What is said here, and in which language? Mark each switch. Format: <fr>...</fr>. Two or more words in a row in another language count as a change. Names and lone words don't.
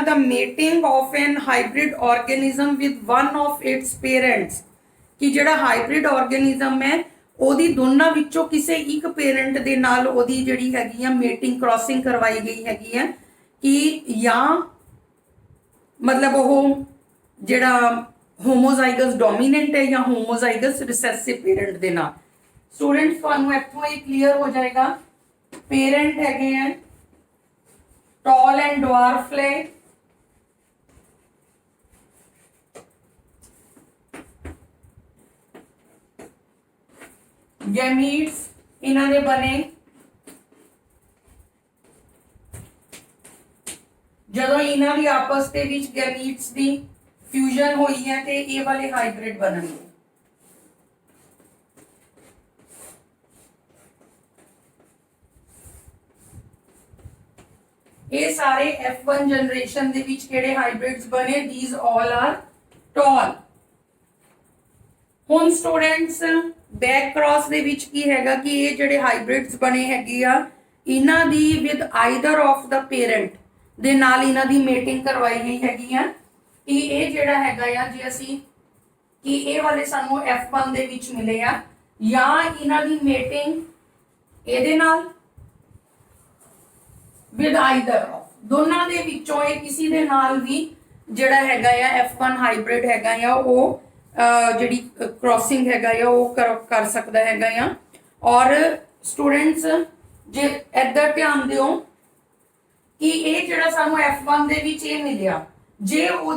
<en>the mating of an hybrid organism with one of its parents</en> <pa>ਕਿ ਜਿਹੜਾ</pa> <en>hybrid organism</en> <pa>ਹੈ ਓਦੀ ਦੋਨੋਂ ਵਿਚੋਂ ਕਿਸੀ ਇੱਕ ਪੇਰੈਂਟ ਦੇ ਨਾਲ ਓਦੀ ਜਿਹੜੀ ਹੈਗੀ ਆ</pa> <en>mating crossing</en> <pa>ਕਰਵਾਈ ਗਈ ਹੈਗੀ ਹੈ ਕਿ ਯਾ ਮਤਲਬ ਵੋ ਜਿਹੜਾ</pa> <en>homozygous dominant</en> <pa>ਹੈ ਯਾ</pa> <en>homozygous recessive</en> <pa>ਪੇਰੈਂਟ ਦੇ ਨਾਲ। ਸਟੂਡੈਂਟਸ ਤੁਹਾਨੂੰ ਇੱਥੋਂ ਹੀ ਕਲੀਅਰ ਹੋ ਜਾਏਗਾ ਪੇਰੈਂਟ ਹੈਗੇ ਹੈਂ</pa> <en>tall and dwarf</en> <pa>ਲੇ ਗੈਮੀਟਸ ਇਨ੍ਹਾਂ ਦੇ ਬਣੇ ਜਦੋਂ ਇਨ੍ਹਾਂ ਦੀ ਆਪਸ ਦੇ ਵਿਚ ਗੈਮੀਟਸ ਦੀ ਫਿਊਜ਼ਨ ਹੋਈ ਹੈ ਤੇ ਯੇ ਵਾਲੇ ਹਾਈਬ੍ਰਿਡ ਬਣਨਗੇ। ਯੇ ਸਾਰੇ F1 ਜਨਰੇਸ਼ਨ ਦੇ ਵਿਚ ਕਿਹੜੇ ਹਾਈਬ੍ਰਿਡਸ ਬਣੇ</pa> <en>these all are tall.</en> <pa>ਹੁਣ ਸਟੂਡੈਂਟਸ</pa> <en>back cross</en> <pa>ਦੇ ਵਿਚ ਕੀ ਹੈਗਾ ਕਿ ਯੇ ਜਿਹੜੇ ਹਾਈਬ੍ਰਿਡਸ ਬਣੇ ਹੈਗੇ ਆ ਇਨ੍ਹਾਂ ਦੀ</pa> <en>with either of the parent</en> <pa>ਦੇ ਨਾਲ ਇਨ੍ਹਾਂ ਦੀ ਮੇਟਿੰਗ ਕਰਵਾਈ ਗਈ ਹੈਗੀ ਆ ਕਿ ਯੇ ਜਿਹੜਾ ਹੈਗਾ ਆ ਜੇ ਅਸੀਂ ਕਿ ਯੇ ਵਾਲੇ ਸਾਨੂੰ F1 ਦੇ ਵਿਚ ਮਿਲੇ ਆ ਯਾ ਇਨ੍ਹਾਂ ਦੀ ਮੇਟਿੰਗ ਇਹਦੇ ਨਾਲ</pa> <en>with either of</en> <pa>ਦੋਨੋਂ ਦੇ ਵਿਚੋਂ ਯੇ ਕਿਸੀ ਦੇ ਨਾਲ ਭੀ ਜਿਹੜਾ ਹੈਗਾ ਆ F1 ਹਾਈਬ੍ਰਿਡ ਹੈਗਾ ਆ ਵੋ ਜਿਹੜੀ ਕ੍ਰਾਸਿੰਗ ਹੈਗਾ ਯਾ ਵੋ ਕਰ ਸਕਦਾ ਹੈਗਾ ਯਾ। ਔਰ ਸਟੂਡੈਂਟਸ ਜੇ ਇਧਰ ਧਿਆਨ ਦਿਓ ਕਿ ਯੇ ਜਿਹੜਾ ਸਾਨੂੰ F1 ਦੇ ਵਿਚ ਯੇ ਮਿਲਿਆ ਜੇ ਓਦੀ</pa>